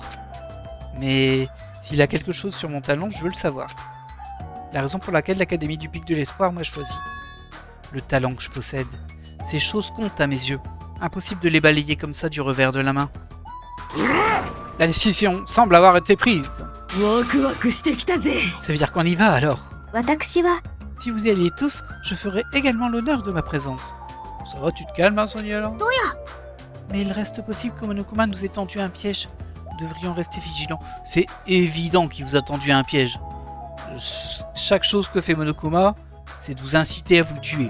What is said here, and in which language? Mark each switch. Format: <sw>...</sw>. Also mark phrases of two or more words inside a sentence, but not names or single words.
<fr>Mais s'il a quelque chose sur mon talent, je veux le savoir. La raison pour laquelle l'Académie du Pic de l'Espoir m'a choisi. Le talent que je possède. Ces choses comptent à mes yeux. Impossible de les balayer comme ça du revers de la main. La décision semble avoir été prise.</fr> <ja>ワクワクしてきたぜ。</ja> <fr>Ça veut dire qu'on y va alors.</fr> <ja>私は</ja> <fr>Si vous y alliez tous, je ferai également l'honneur de ma présence. Ça va, tu te calmes, hein, Sonia, là? Mais il reste possible que Monokuma nous ait tendu un piège. Nous devrions rester vigilants. C'est évident qu'il vous a tendu un piège. Chaque chose que fait Monokuma, c'est de vous inciter à vous tuer.</fr>